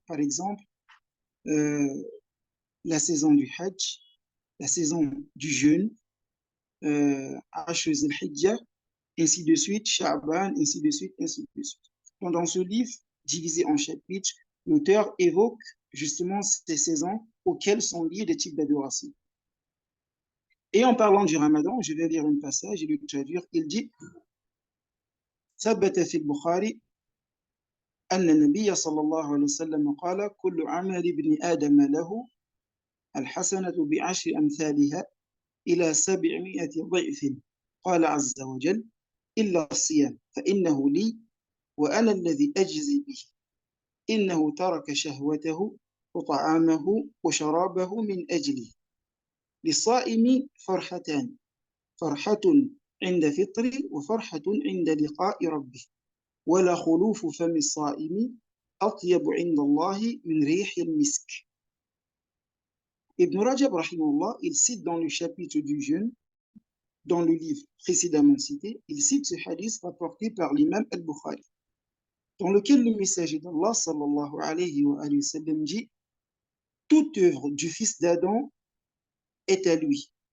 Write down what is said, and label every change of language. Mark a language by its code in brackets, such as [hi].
[fr] Par exemple, la saison du Hajj, la saison du jeûne, Ashr al-Hijjah, ainsi de suite, Sha'ban, ainsi de suite, ainsi de suite. Dans ce livre, divisé en chapitres, l'auteur évoque justement ces saisons auxquelles sont liés des types d'adoration. Et en parlant du Ramadan, je vais lire un passage et le traduire. Il dit [ar] ثبت في البخاري أن النبي صلى الله عليه وسلم قال كل عمل ابن آدم له الحسنة بعشر أمثالها إلى 700 ضعف قال عز وجل إلا الصيام فإنه لي وأنا الذي أجزي به إنه ترك شهوته وطعامه وشرابه من أجلي للصائم فرحتان فرحة عند فطر وفرحة عند لقاء ربه ولا خلوف فم الصائم أطيب عند الله من ريح المسك. [fr] Ibn Rajab, rahimahullah, il cite dans le chapitre du jeûne, dans le livre précédemment cité, il cite ce hadith rapporté par l'imam al-Bukhari, dans lequel le messager d'Allah, sallallahu alayhi wa sallam, dit « Toute œuvre du fils d'Adam est à lui.